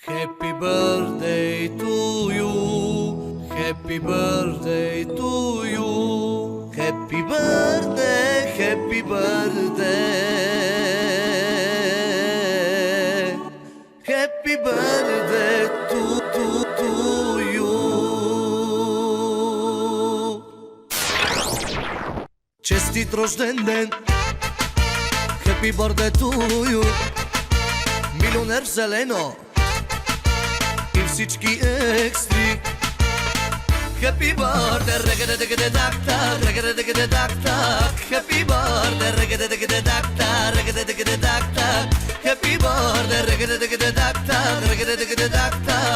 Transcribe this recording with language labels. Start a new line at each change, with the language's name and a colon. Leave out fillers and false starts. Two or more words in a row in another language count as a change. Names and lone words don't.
English: Happy birthday to you. Happy birthday to you. Happy birthday, happy birthday. Happy birthday to you.
Bulgarian: Честит рожден ден.
English: Happy birthday to you.
Bulgarian: Милионер в зелено и всички екстри.
English: Happy birthday, reggae-digga-digga-dak-tak, reggae-digga-digga-dak-tak. Happy birthday, reggae-digga-digga-dak-tak, reggae-digga-digga-dak-tak. Happy birthday, reggae-digga-digga-dak-tak, reggae-digga-digga-dak-tak.